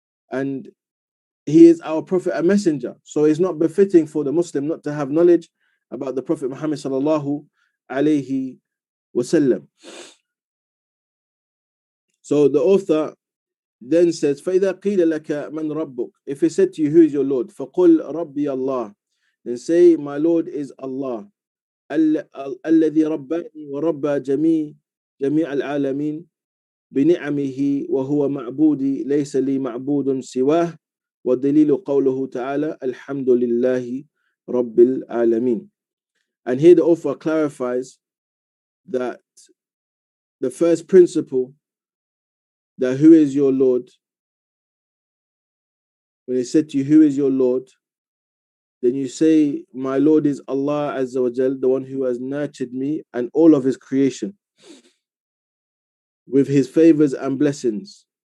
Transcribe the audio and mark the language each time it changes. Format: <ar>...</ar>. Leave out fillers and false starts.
<en>And he is our Prophet and Messenger. So it's not befitting for the Muslim not to have knowledge about the Prophet Muhammad sallallahu alayhi wasallam. So the author then says,</en> <ar>فَإِذَا قِيلَ لَكَ مَنْ رَبُّكَ.</ar> <en>If he said to you, who is your Lord?</en> <ar>فَقُلْ رَبِّيَ اللَّهِ.</ar> <en>then say, my Lord is Allah.</en> <ar>الذي رباني وربى جميع العالمين بنعمه وهو معبودي ليس لي معبود سواه والدليل قوله تعالى الحمد لله رب العالمين.</ar> <en>And here the author clarifies that the first principle, that who is your Lord, when he said to you, who is your Lord, then you say, my Lord is Allah Azza wa Jal, the one who has nurtured me and all of his creation with his favors and blessings.</en>